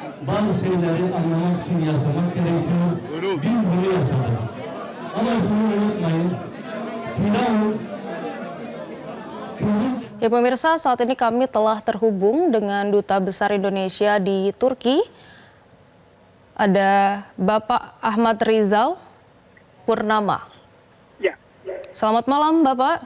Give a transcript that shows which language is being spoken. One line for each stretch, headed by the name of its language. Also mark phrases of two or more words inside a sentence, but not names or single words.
Turkish: bazı şeyleri anlamak için yaşamak gerekiyor. Biz bunu yaşadık. Ama şunu unutmayın. Firavun
Indonesian: Ya pemirsa, saat ini kami telah terhubung dengan Duta Besar Indonesia di Turki. Ada Bapak Ahmad Rizal Purnama. Ya. Selamat malam Bapak.